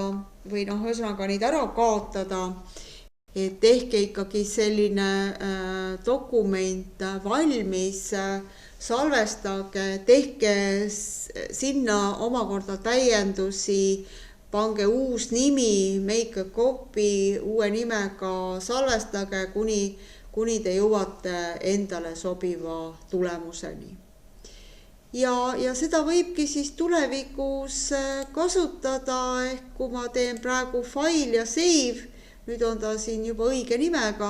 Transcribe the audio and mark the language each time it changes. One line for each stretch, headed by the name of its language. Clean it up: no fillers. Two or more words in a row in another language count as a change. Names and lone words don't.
Estonian: või noh, ühesõnaga neid ära kaotada, et tehke ikkagi selline dokument valmis, salvestage, tehke sinna omakorda täiendusi, pange uus nimi,
English: make a copy
Estonian: uue nimega, salvestage, kuni te jõuate endale sobiva tulemuseni. Ja seda võibki siis tulevikus kasutada, ehk kui ma teen praegu file ja save, nüüd on ta siin juba õige nimega.